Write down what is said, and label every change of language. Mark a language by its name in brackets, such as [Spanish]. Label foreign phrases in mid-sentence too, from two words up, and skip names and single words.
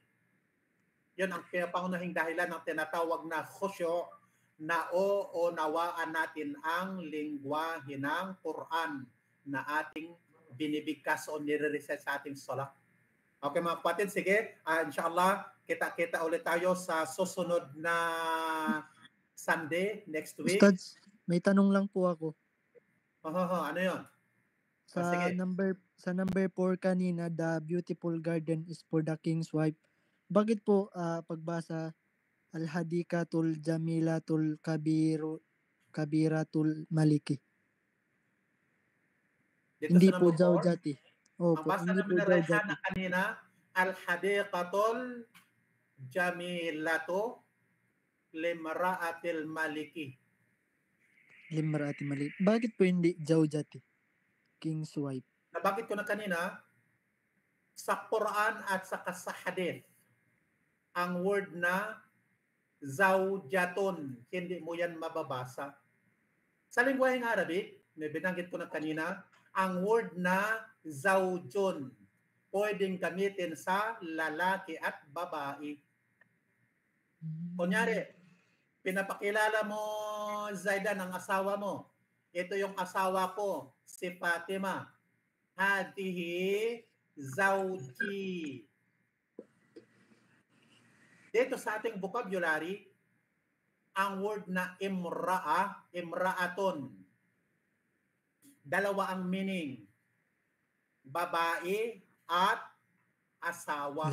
[Filipino] Yun ang pinakapangunahing dahilan ng tinatawag na khusyu, na nawaan natin ang lingwahe ng Quran na ating binibigkas o nire-reset sa ating sala. Okay mga kapatid, sige. Inshallah, kita-kita ulit tayo sa susunod na [English] Sunday next week. [Filipino] Ustads, may tanong lang po ako. Ano yun? Sa number 4 kanina, [English] the beautiful garden is for the king's wife. [Filipino] Bakit po pagbasa [Arabic] الحديقة الجميلة الكبيرة الملك? [Filipino] Dito Hindi sa po number 4, Zawjati. ang basa namin na Rayhana kanina, [Arabic] الحديقة الجميلة لامرأة الملك. لامرأة الملك. [Filipino] Bakit po hindi Zawjati? [English] King's wife. [Filipino] Nabanggit ko na kanina, sa Quran at saka sa hadith, ang word na zawjatun, hindi mo yan mababasa. Sa lingwaheng Arabic, may binanggit ko na kanina, ang word na zawjun, pwedeng gamitin sa lalaki at babae. Kunyari, pinapakilala mo, Zaidan, ang asawa mo. Ito yung asawa ko, si Fatima. [Arabic] هذه زوجي. [Filipino] Dito sa ating vocabulary, ang word na imra'atun. Dalawa ang meaning. Babae at asawa.